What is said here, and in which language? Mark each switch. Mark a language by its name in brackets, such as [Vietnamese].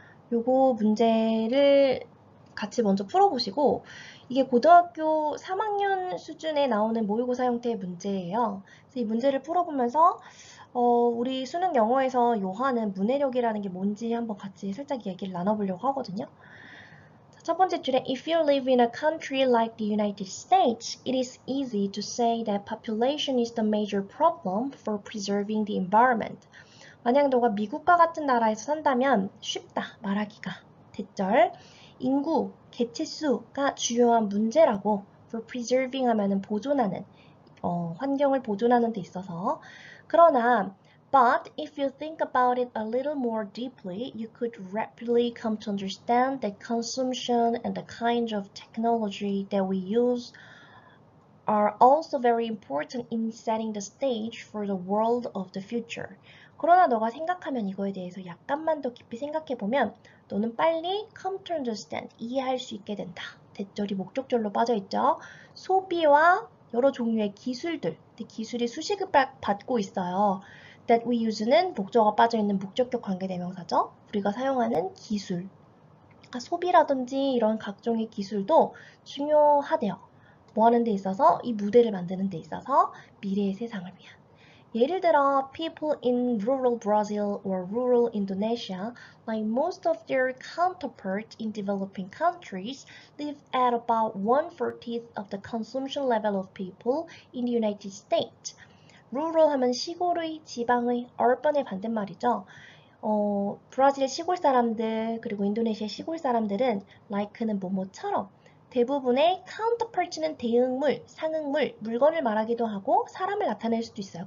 [Korean] 요거 문제를 같이 먼저 풀어보시고, 이게 고등학교 3학년 수준에 나오는 모의고사 형태의 문제예요. 그래서 이 문제를 풀어보면서 우리 수능 영어에서 요하는 문해력이라는 게 뭔지 한번 같이 살짝 얘기를 나눠보려고 하거든요. 첫 번째 줄에 [English] If you live in a country like the United States, it is easy to say that population is the major problem for preserving the environment. [Korean] 만약 너가 미국과 같은 나라에서 산다면 쉽다 말하기가. 대절 인구, 개체수가 주요한 문제라고. For preserving 하면은 보존하는, 환경을 보존하는 데 있어서. 그러나 [English] But if you think about it a little more deeply, you could rapidly come to understand that consumption and the kinds of technology that we use are also very important in setting the stage for the world of the future. [Korean] 그러나 너가 생각하면 이거에 대해서 약간만 더 깊이 생각해보면 너는 빨리 [English] come to understand, [Korean] 이해할 수 있게 된다. 대절이 목적절로 빠져있죠. 소비와 여러 종류의 기술들, 기술이 수식을 받고 있어요. that we use는 목적어가 빠져있는 목적격 관계대명사죠. 우리가 사용하는 기술, 소비라든지 이런 각종의 기술도 중요하대요. 뭐 하는 데 있어서? 이 무대를 만드는 데 있어서 미래의 세상을 위한. 예를 들어 [English] people in rural Brazil or rural Indonesia, like most of their counterparts in developing countries, live at about 1/40 of the consumption level of people in the United States. [Korean] rural 하면 시골의, 지방의, urban의 반대말이죠. 브라질의 시골 사람들 그리고 인도네시아의 시골 사람들은 like는 뭐뭐처럼 대부분의 counterpart는 대응물, 상응물, 물건을 말하기도 하고 사람을 나타낼 수도 있어요.